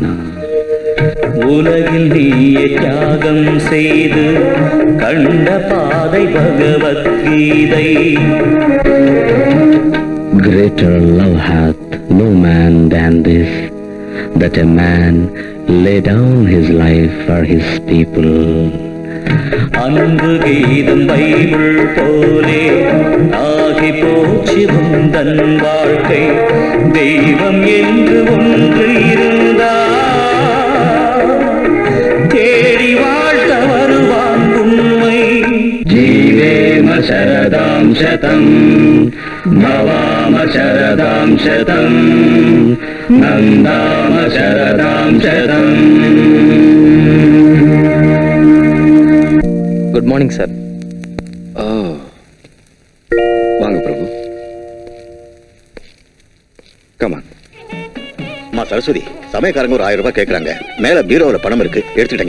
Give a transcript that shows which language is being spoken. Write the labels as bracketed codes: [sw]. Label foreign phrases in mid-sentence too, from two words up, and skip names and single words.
[ta] உலகில் நீயே தியாகம் செய்து கண்ட பாதை பகவத்கீதை. [en] greater love hath no man than this, that a man lay down his life for his people. [ta] அன்பு கீதம் பைபிள் போலே ஆகி போச்சு உந்தன் வாழ்க்கை. தெய்வம் என்று ஒன்று இருந்தால் தேடி வாழ்த்த வருவான் உண்மை. [sa] जीवेम शरदां शतं भवाम शरदां शतं नन्दाम शरदां शतं. [en] good morning sir. [ta] வாங்க பிரபு. கமான். அம்மா சரஸ்வதி, சமயக்காரங்க ஒரு 1000 ரூபாய் கேக்குறாங்க. மேல பீரோல பணம் இருக்கு, எடுத்துட்டீங்க.